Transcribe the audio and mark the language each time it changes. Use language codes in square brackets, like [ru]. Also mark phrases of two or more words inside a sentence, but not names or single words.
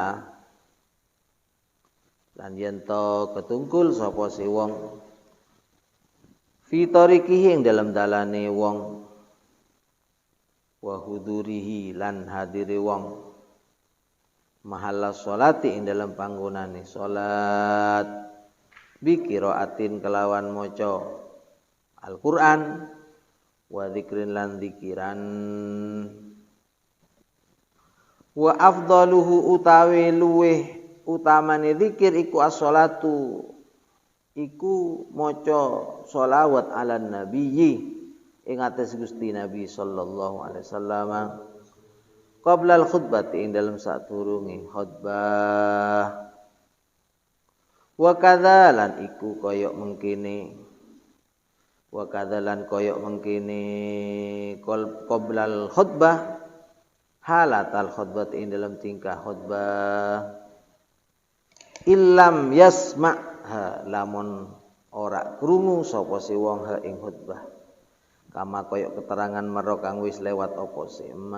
[jv] lan yen to ketungkul sapa si wong [ar] في طريقه [jv] ing dalam dalane wong [ar] وحضوره [jv] lan hadire wong [ar] محل الصلاة [jv] ing dalam panggonane salat [ar] بقراءة [jv] kelawan maca Al-Qur'an [ar] وذكر [jv] lan dzikiran [ar] وأفضله [jv] utawi luweh utamane zikir iku as-sholatu iku maca sholawat [ar] على النبي [jv] ing atas Gusti Nabi [ar] صلى الله عليه وسلم قبل الخطبة [jv] ing dalam sadurunge khutbah. [ar] وكذلك [jv] iku koyok mengkene [ar] وكذلك [jv] koyok mengkene [ar] قبل الخطبة حالة الخطبة [jv] ing dalam tingkah khutbah [ar] إن لم يسمع' [jv] lamun ora krungu sapa si wong ha ing khutbah kama koyok keterangan maro kang wis lewat apa sih